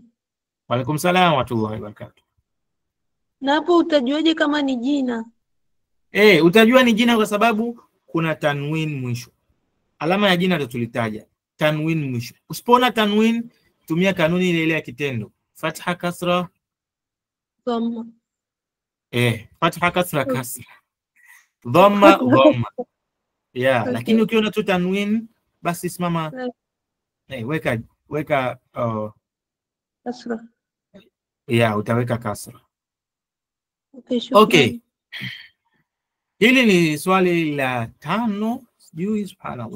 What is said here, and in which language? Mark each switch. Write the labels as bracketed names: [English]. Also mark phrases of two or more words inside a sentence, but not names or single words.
[Arabic] وعليكم السلام ورحمة الله وبركاته. [Swahili] Na hapo utajuaje kama ni jina? Utajua ni jina kwa sababu kuna tanwin mwisho. Alama ya jina ndio tulitaja, tanwin mwisho. Usipoona tanwin, tumia kanuni ile ya kitendo. Fatha, kasra, Dhamma. fatha, kasra, kasra. Dhamma, dhamma. [English] Yeah, okay. [Swahili] Lakini ukiona tu tanwin, basi simama. Weka kasra. Yeah, utaweka kasra. Okay. Hili ni swali la 5, sijui, subhanallah.